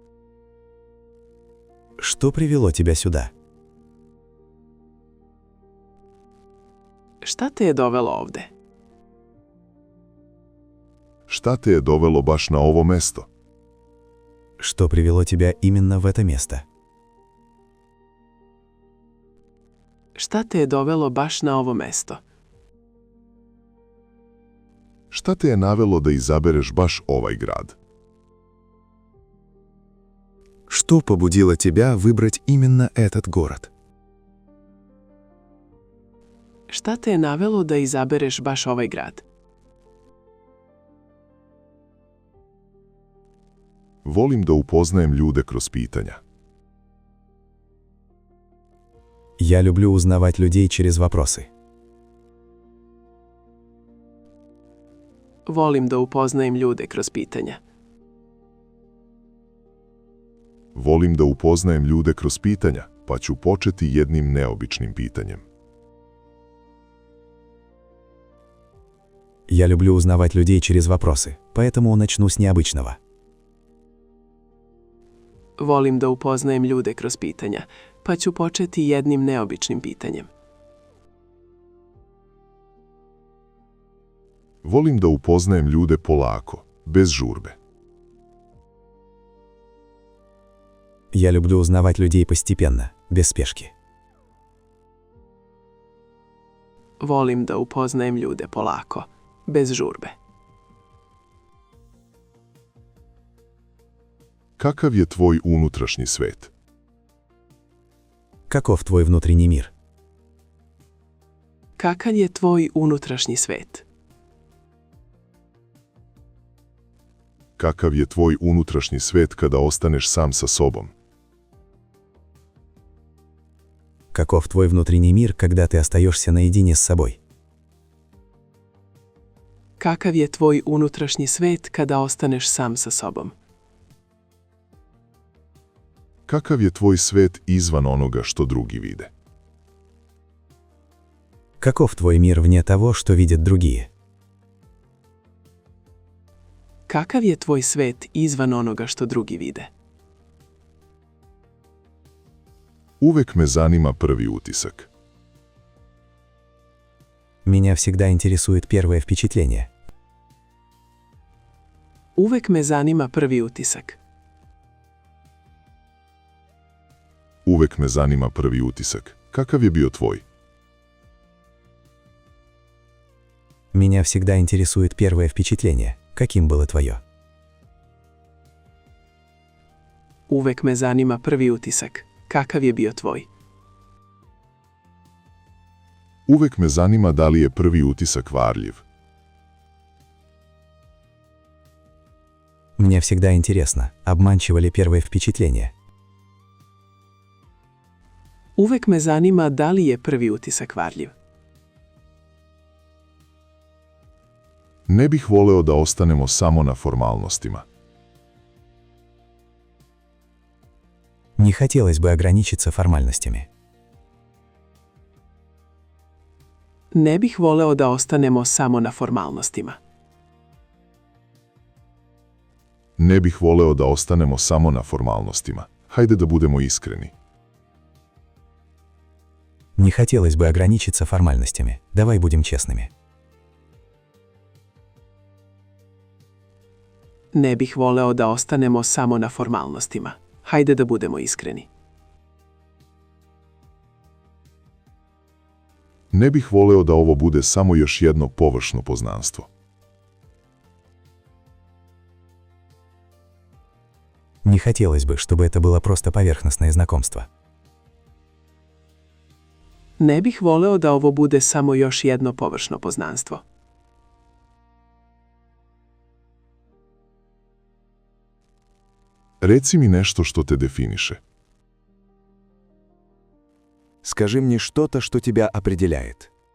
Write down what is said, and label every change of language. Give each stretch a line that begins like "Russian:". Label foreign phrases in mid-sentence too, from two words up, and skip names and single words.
Russian: Что привело тебя сюда?
Serbian: Šta te je dovelo ovde? Šta te je dovelo baš na ovo mesto?
Russian: Что привело тебя именно в это место?
Serbian: Šta te je dovelo baš na ovo mesto? Šta te je navelo da izabereš baš ovaj grad?
Russian: Что побудило тебя выбрать именно этот город?
Serbian: Šta te je navelo da izabereš baš ovaj grad? Volim da upoznajem ljude kroz pitanja.
Russian: Я люблю узнавать людей через вопросы.
Serbian: Volim da upoznajem ljude kroz pitanja. Volim da upoznajem ljude kroz pitanja, pa ću početi jednim neobičnim pitanjem.
Russian: Я люблю узнавать людей через вопросы, поэтому начну с необычного.
Serbian: Volim da upoznajem ljude kroz pitanja, pa ću početi jednim neobičnim pitanjem. Volim da upoznajem ljude polako, bez žurbe.
Russian: Я люблю узнавать людей постепенно, без спешки.
Serbian: Volim da upoznajem ljude polako, bez žurbe. Kakav je tvoj unutrašnji svet?
Russian: Каков твой внутренний мир?
Serbian: Kakav je tvoj unutrašnji svet? Kakav je tvoj unutrašnji svet kada ostaneš sam sa sobom?
Russian: Каков твой внутренний мир, когда ты остаешься наедине с собой?
Serbian: Kakav je tvoj unutrašnji svet kada ostaneš sam sa sobom? Kakav je tvoj svet izvan onoga što drugi vide?
Russian: Каков твой мир вне того, что видят другие?
Serbian: Kakav je tvoj svet izvan onoga što drugi vide? Uvek me zanima prvi utisak.
Russian: Меня всегда интересует первое впечатление.
Serbian: Uvek me zanima prvi utisak. Uvek me zanima prvi utisak. Kakav je bio tvoj?
Russian: Меня всегда интересует первое впечатление. Каким было твое?
Serbian: Uvek me zanima prvi utisak. Kakav je bio tvoj? Uvek me zanima da li je prvi utisak varljiv.
Russian: Мне всегда интересно, обманчиво ли первое впечатление.
Serbian: Uvek me zanima da li je prvi utisak varljiv. Ne bih voleo da ostanemo samo na formalnostima.
Russian: Не хотелось бы ограничиться формальностями.
Serbian: Ne bih voleo da ostanemo samo na formalnostima. Ne bih voleo da ostanemo samo na formalnostima. Hajde da budemo iskreni.
Russian: Не хотелось бы ограничиться формальностями. Давай будем честными.
Serbian: Ne bih voleo da ostanemo samo na formalnostima. Hajde da budemo iskreni. Ne bih voleo da ovo bude samo još jedno površno poznanstvo.
Russian: Не хотелось бы, чтобы это было просто поверхностное знакомство.
Serbian: Ne bih voleo da ovo bude samo još jedno površno poznanstvo. Reci mi nešto što te definiše.
Russian: Скажи мне что-то, что тебя определяет.